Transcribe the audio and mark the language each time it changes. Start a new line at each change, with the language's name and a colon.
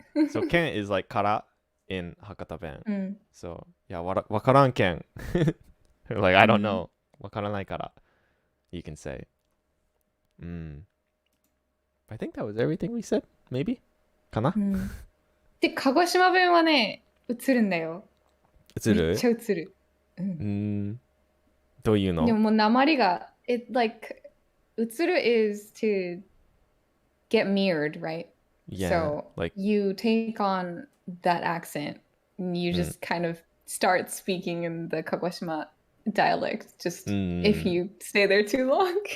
English: So, ken is, like, kara in Hakata Ben. So, yeah,
Japanese: wakaran ken.
English: Or, like, I don't know.
Japanese: Wakaranai kara.
English: You can say. I think that was everything we said. Maybe?
Japanese: Kana? で、鹿児島弁はね、映るんだよ。映る？めっちゃ映る。どういうの？でももう訛りが、
English: like, 映る is to get mirrored, right? Yeah. So, like, you take on that accent and you just kind of start speaking in the Kagoshima dialect, just if you stay there too long.